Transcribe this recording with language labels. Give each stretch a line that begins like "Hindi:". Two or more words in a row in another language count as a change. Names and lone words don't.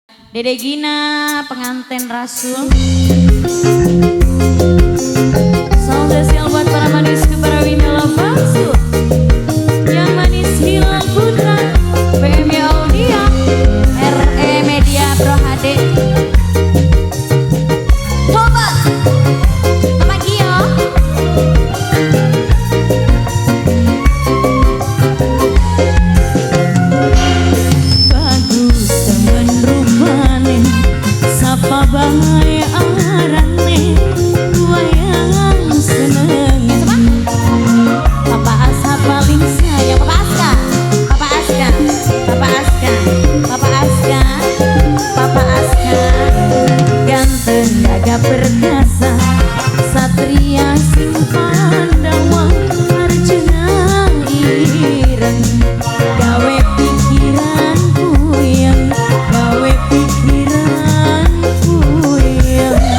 Indonesian: Dede Gina pengantin Rasul. Salam spesial buat para manis para Winela Palsu, yang manis Hilal Putra, PMY Audio, RE Media Pro HD. Coba Mama Gio.
Javanese: Bagus temen rupane, sapa bae arane, wayang seneng.
Indonesian: Papa Asa paling sayang, Papa Aska, Papa Aska, Papa Aska, Papa Aska, Papa Aska,
Javanese: ganteng gagah perkasa, satria sing Pandawa, Arjuna ireng, gawe pikiran puyeng, gawe pikiran puyeng.